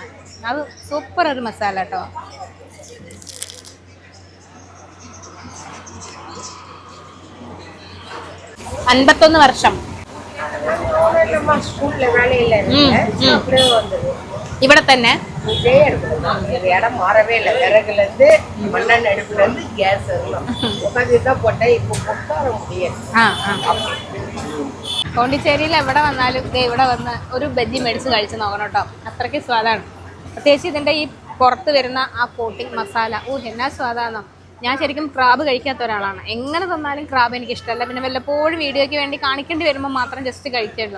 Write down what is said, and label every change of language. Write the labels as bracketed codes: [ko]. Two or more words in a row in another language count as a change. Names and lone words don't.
[ml] അത് സൂപ്പർ ഒരു മസാല കേട്ടോ. അൻപത്തൊന്ന് വർഷം ഇവിടെ തന്നെ. [ta] இடம் மாறவே இல்லை. விறகுல இருந்து மண்ணெண்ண அடுப்புல இருந்து கேஸ் உட்காந்துதான் போட்டேன். இப்போ உட்கார முடியாது. [ml] പോണ്ടിച്ചേരിയിൽ എവിടെ വന്നാലും ഇവിടെ വന്ന് ഒരു ബജ്ജി മേടിച്ച് കഴിച്ച് നോക്കണം കേട്ടോ. അത്രയ്ക്ക് സ്വാദാണ്. പ്രത്യേകിച്ച് ഇതിൻ്റെ ഈ പുറത്ത് വരുന്ന ആ കോട്ടിങ് മസാല, എന്നാ സ്വാദാണോ. ഞാൻ ശരിക്കും ക്രാബ് കഴിക്കാത്ത ഒരാളാണ്. എങ്ങനെ തന്നാലും ക്രാബ് എനിക്ക് ഇഷ്ടമല്ല. പിന്നെ വല്ലപ്പോഴും വീഡിയോയ്ക്ക് വേണ്ടി കാണിക്കേണ്ടി വരുമ്പോൾ മാത്രം ജസ്റ്റ് കഴിക്കുള്ളൂ.